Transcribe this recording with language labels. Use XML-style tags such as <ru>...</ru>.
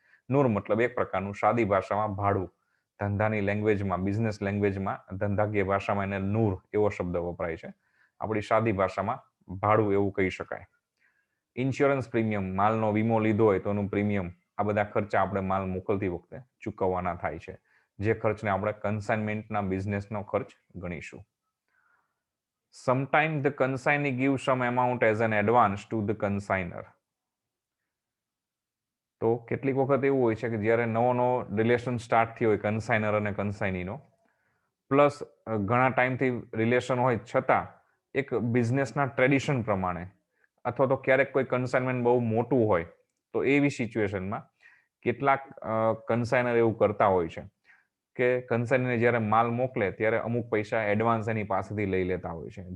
<gu>નૂર મતલબ એક પ્રકારનું સાદી ભાષામાં ભાડું. ધંધાની લેંગ્વેજમાં, બિઝનેસ લેંગ્વેજમાં, ધંધાકીય ભાષામાં એને નૂર એવો શબ્દ વપરાય છે. આપણી સાદી ભાષામાં ભાડું એવું કહી શકાય. ઇન્સ્યોરન્સ પ્રીમિયમ, માલનો વીમો લીધો હોય તો એનું પ્રીમિયમ, આ બધા ખર્ચા આપણે માલ મોકલતી વખતે ચૂકવવાના થાય છે. જે ખર્ચને આપણે કન્સાઇનમેન્ટના બિઝનેસનો ખર્ચ ગણીશું.</gu> <en>Sometimes the consignee gives some amount as an advance to the consignor.</en> <gu>તો કેટલીક વખત એવું હોય છે કે જ્યારે નવો રિલેશન સ્ટાર્ટ થયો હોય કન્સાઇનર અને કન્સાઇનીનો, પ્લસ ઘણા ટાઈમથી રિલેશન હોય છતાં એક બિઝનેસના ટ્રેડિશન પ્રમાણે અથવા તો ક્યારેક કોઈ કન્સાઇનમેન્ટ બહુ મોટું હોય તો એવી સિચ્યુએશનમાં કેટલાક કન્સાઇનર એવું કરતા હોય છે કે કન્સાઇનરને જ્યારે માલ મોકલે ત્યારે અમુક પૈસા એડવાન્સ એની પાસેથી લઈ લેતા હોય છે.</gu>